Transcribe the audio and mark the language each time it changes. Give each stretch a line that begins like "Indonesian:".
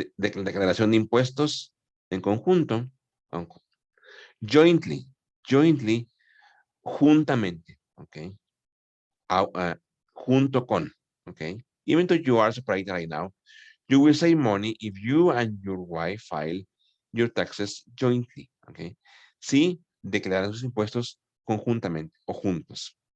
Spanish: Declaración de impuestos en conjunto.
English: Jointly, jointly, juntamente, okay.
Spanish: Junto con,
English: okay. Even though you are separated right now, you will save money if you and your wife file your taxes jointly, okay.
Spanish: Sí, declaran sus impuestos conjuntamente o juntos.